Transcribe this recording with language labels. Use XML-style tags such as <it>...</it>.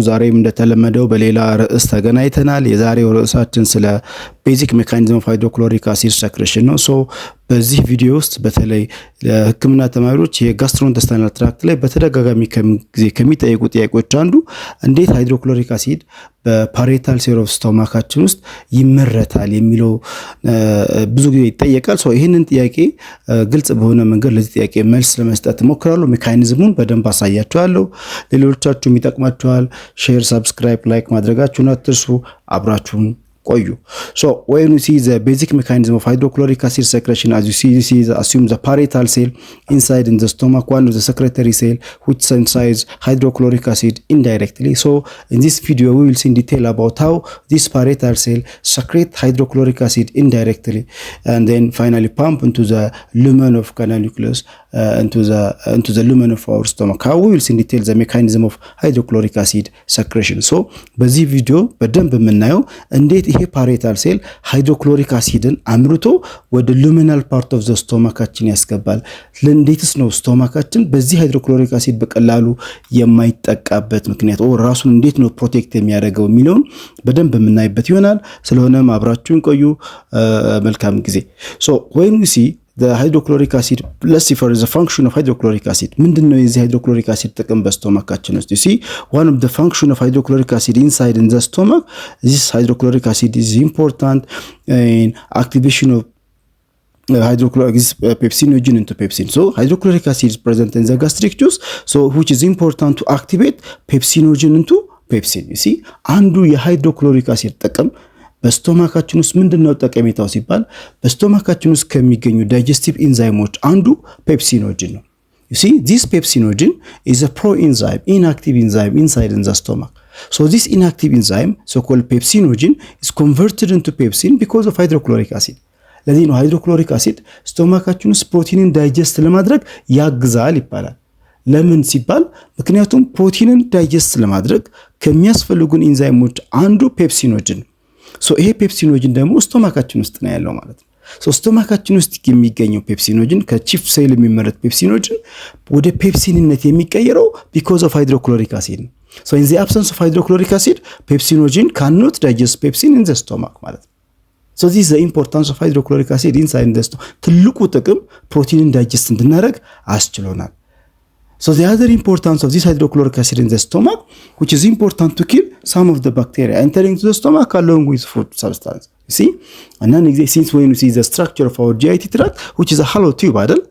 <am>ዛሬም እንደተለመደው በሌላ ርዕስ ተገናኝተናል። የዛሬው ርዕሳችን ስለ ቤዚክ ሜካኒዝም ኦፍ ሃይድሮክሎሪክ አሲድ ሰክሬሽን ነው። በዚህ ቪዲዮ ውስጥ በተለይ ለሕክምና ተማሪዎች የጋስትሮኢንተስታይናል ትራክት ላይ በተደጋጋሚ ጊዜ ከሚጠየቁ ጥያቄዎች አንዱ እንዴት ሃይድሮክሎሪክ አሲድ በፓሪየታል ሴል ኦፍ ስቶማካችን ውስጥ ይመረታል የሚለው ብዙ ጊዜ ይጠየቃል። ይህንን ጥያቄ ግልጽ በሆነ መንገድ ለዚህ ጥያቄ መልስ ለመስጠት እሞክራለሁ። ሜካኒዝሙን በደንብ አሳያችኋለሁ። ሌሎቻችሁም ይጠቅማችኋል። ሼር፣ ሰብስክራይብ፣ ላይክ ማድረጋችሁን አትርሱ። አብራችሁን ቆዩ.</am> <en>When you see the basic mechanism of hydrochloric acid secretion, as you see, this is assume the parietal cell inside in the stomach, one of the secretory cell which synthesizes hydrochloric acid indirectly. In this video we will see in detail about how this parietal cell secrete hydrochloric acid indirectly and then finally pump into the lumen of canalicus into the lumen of our stomach. How we will see in detail the mechanism of hydrochloric acid secretion.</en> <am>በዚህ ቪዲዮ በደንብ የምናየው እንዴት ይሄ ፓሪየታል ሴል ሃይድሮክሎሪክ አሲድን አምርቶ ወደ ሉሚናል ፓርት ኦፍ ዘ ስቶማካችን ያስገባል። ለእንዴትስ ነው ስቶማካችን በዚህ ሃይድሮክሎሪክ አሲድ በቀላሉ የማይጠቃበት ምክንያት ራሱን እንዴት ነው ፕሮቴክት የሚያደርገው የሚለውን በደንብ የምናይበት ይሆናል። ስለሆነም አብራችሁን ቆዩ። መልካም ጊዜ።</am> <en>when we see the hydrochloric acid, let's see for the function of hydrochloric acid.</en> <am>ምንድነው የዚህ ሃይድሮክሎሪክ አሲድ ጥቅም በስቶማካችን ውስጥ?</am> <en>you see one of the function of hydrochloric acid inside in the stomach, this hydrochloric acid is important in activation of hydrochloric pepsinogen into pepsin. Hydrochloric acid is present in the gastric juice, which is important to activate pepsinogen into pepsin. you see</en> <am>አንዱ የሃይድሮክሎሪክ አሲድ ጥቅም በስቶማካችን ውስጥ ምንድነው ጠቀሜታው ሲባል በስቶማካችን ውስጥ ከሚገኙ ዳይጀስቲቭ ኢንዛይሞች አንዱ ፔፕሲኖጂን ነው።</am> <en>you see this pepsinogen is a proenzyme, inactive enzyme inside in the stomach. This inactive enzyme, so called pepsinogen, is converted into pepsin because of hydrochloric acid.</en> <am>ለዚህ ነው ሃይድሮክሎሪክ አሲድ ስቶማካችን ውስጥ ፕሮቲንን ዳይጀስት ለማድረግ ያግዛል ይባላል። ለምን ሲባል ምክንያቱም ፕሮቲንን ዳይጀስት ለማድረግ ከሚያስፈልጉን ኢንዛይሞች አንዱ ፔፕሲኖጂን። ይሄ ፔፕሲኖጂን ደግሞ ስቶማካችን ውስጥ ነው ያለው ማለት ነው። ስቶማካችን ውስጥ የሚገኘው ፔፕሲኖጂን ከቺፍ ሴል የሚመረት ፔፕሲኖጂን ወደ ፔፕሲንነት የሚቀየረው</am> <en>because of hydrochloric acid. In the absence of hydrochloric acid, pepsinogen cannot digest pepsin in the stomach</en> <am>ማለት ነው.</am> <en>This is the importance of hydrochloric acid inside the stomach.</en> <am>ትልቁ ጥቅም ፕሮቲንን ዳይጀስት እንድናደርግ አስችሎናል.</am> <en>The other importance of this hydrochloric acid in the stomach, which is important to kill some of the bacteria entering to the stomach along with food substance. You see? And then since when you see the structure of our GIT tract, which is a hollow tube</en> <am>አይደል?</am>